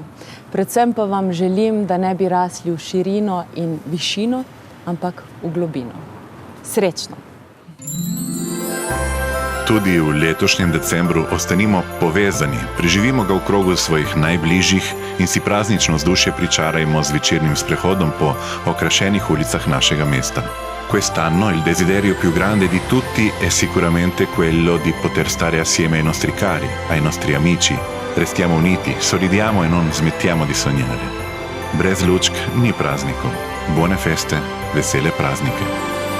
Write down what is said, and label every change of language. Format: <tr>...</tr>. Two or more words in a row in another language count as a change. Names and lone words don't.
<sl>Predvsem pa vam želim, da ne bi rasli v širino in višino, ampak v globino. Srečno! Tudi v letošnjem decembru ostanimo povezani, preživimo ga v krogu svojih najbližjih in si praznično vzdušje pričarajmo z večernim sprehodom po okrašenih ulicah našega mesta.</sl> <it>Quest'anno il desiderio più grande di tutti è sicuramente quello di poter stare assieme ai nostri cari, ai nostri amici. Restiamo uniti, sorridiamo e non smettiamo di sognare.</it> <sl>Brez lučk ni praznikov.</sl> <it>Buone feste,</it> <sl>vesele praznike.</sl>